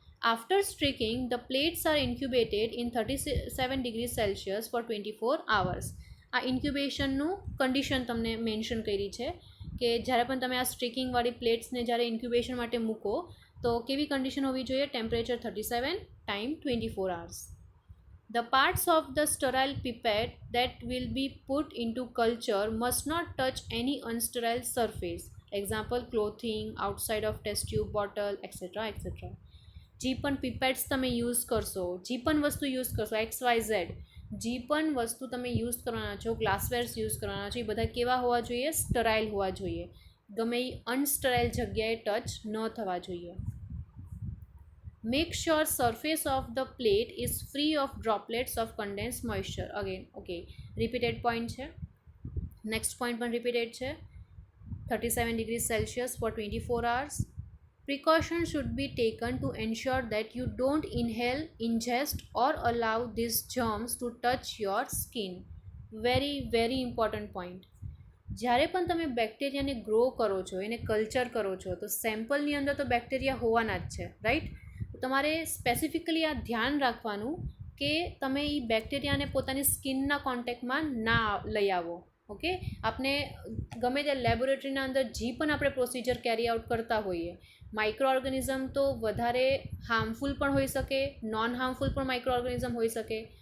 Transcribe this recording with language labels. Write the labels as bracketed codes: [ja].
[en] After streaking the plates are incubated in 37°C for 24 hours. [gu] આ ઇન્ક્યુબેશનનું condition તમને mention કરી છે કે જ્યારે પણ તમે આ સ્ટ્રીકિંગવાળી પ્લેટ્સને જ્યારે ઇન્ક્યુબેશન માટે મૂકો તો કેવી કન્ડિશન હોવી જોઈએ? [en] Temperature 37, time 24 hours. The parts of the sterile pipette that will be put into culture must not touch any unsterile surface. Example, clothing, outside of test tube bottle, etc. etc. [gu] જે પણ pipettes તમે use કરશો, જે પણ વસ્તુ use કરશો, XYZ, જે પણ વસ્તુ તમે યુઝ કરવાના છો, ગ્લાસવેર્સ યુઝ કરવાના છો, એ બધા કેવા હોવા જોઈએ? સ્ટરાઇલ હોવા જોઈએ. ગમે એ અનસ્ટરાઇલ જગ્યાએ ટચ ન થવા જોઈએ. [en] Make sure surface of the plate is free of droplets of condense moisture. [gu] Again okay, repeated point છે. નેક્સ્ટ પોઈન્ટ પણ રિપીટેડ છે. [en] 37°C for 24 hours. Precautions should be taken to ensure that you don't inhale, ingest or allow these germs to touch your skin. Very very important point. [gu] જ્યારે પણ તમે બેક્ટેરિયાને grow કરો છો, એને culture કરો છો, તો સેમ્પલની અંદર તો બેક્ટેરિયા હોવાના જ છે, રાઈટ. તમારે સ્પેસિફિકલી આ ધ્યાન રાખવાનું કે તમે એ બેક્ટેરિયાને પોતાની સ્કિનના કોન્ટેક્ટમાં ના લઈ આવો. ઓકે, આપણે ગમે તે લેબોરેટરીના અંદર જે પણ આપણે પ્રોસિજર કેરી આઉટ કરતા હોઈએ, માઇક્રો ઓર્ગેનિઝમ તો વધારે હાર્મફુલ પણ હોઈ શકે, નોન હાર્મફુલ પણ માઇક્રો ઓર્ગેનિઝમ હોઈ શકે.